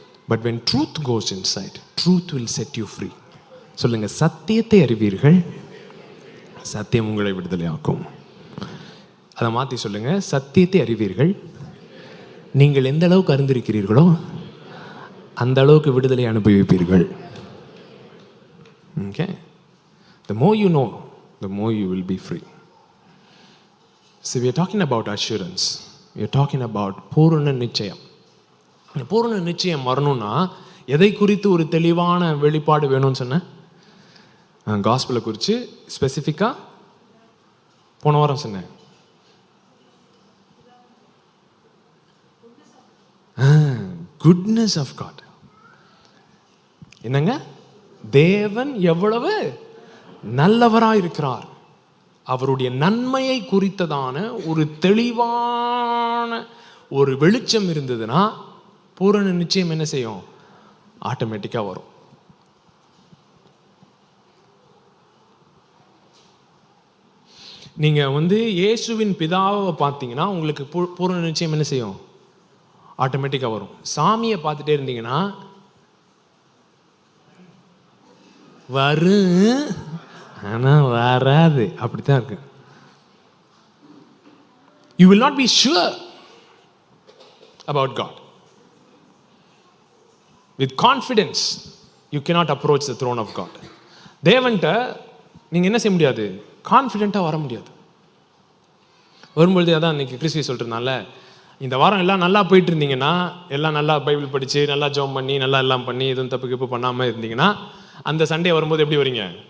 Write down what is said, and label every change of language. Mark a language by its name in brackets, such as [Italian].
[English] But when truth goes inside, truth will set you free. [Tamil] சொல்லுங்க, சத்தியத்தை அறிவீர்கள், சத்தியம் உங்களை விடுதலையாக்கும். அதை மாற்றி சொல்லுங்க, சத்தியத்தை அறிவீர்கள், நீங்கள் எந்த அளவுக்கு அறிந்திருக்கிறீர்களோ அந்த அளவுக்கு விடுதலை அனுபவிப்பீர்கள். Okay? [English] The more you know, the more you will be free. So we are talking about assurance. We are talking about பூரண நிச்சயம். [Tamil] பூரண நிச்சயம் வரணும்னா எதை குறித்து ஒரு தெளிவான வெளிப்பாடு வேணும்னு சொன்னேன்? காஸ்பலை குறித்து ஸ்பெசிஃபிக்காக போன வாரம் சொன்னேன். [English] Goodness of God. என்னங்க? [Tamil] தேவன் எவ்வளவு நல்லவராக இருக்கிறார், அவருடைய நன்மையை குறித்ததான ஒரு தெளிவான ஒரு வெளிச்சம் இருந்ததுன்னா பூரண நிச்சயம் என்ன செய்யும்? ஆட்டோமேட்டிக்காக வரும். நீங்கள் வந்து இயேசுவின் பிதாவை பார்த்தீங்கன்னா உங்களுக்கு பூரண நிச்சயம் என்ன செய்யும்? ஆட்டோமேட்டிக்காக வரும். சாமியை பார்த்துட்டே இருந்தீங்கன்னா வரும், ஆனால் வராது. அப்படித்தான் இருக்கு. [English] You will not be sure about God. With confidence, you cannot approach the throne of God. [Tamil] தேவன்கிட்ட நீங்கள் என்ன செய்ய முடியாது? கான்ஃபிடென்ட்டாக வர முடியாது. வரும்பொழுது அதான் இன்னைக்கு கிறிஸ்துவை சொல்கிறதுனால, இந்த வாரம் எல்லாம் நல்லா போயிட்டு இருந்தீங்கன்னா, எல்லாம் நல்லா பைபிள் படித்து, நல்லா ஜெபம் பண்ணி, நல்லா எல்லாம் பண்ணி, எதுவும் தப்பு கிப்பு பண்ணாமல் இருந்தீங்கன்னா, அந்த சண்டே வரும்போது எப்படி வரீங்க?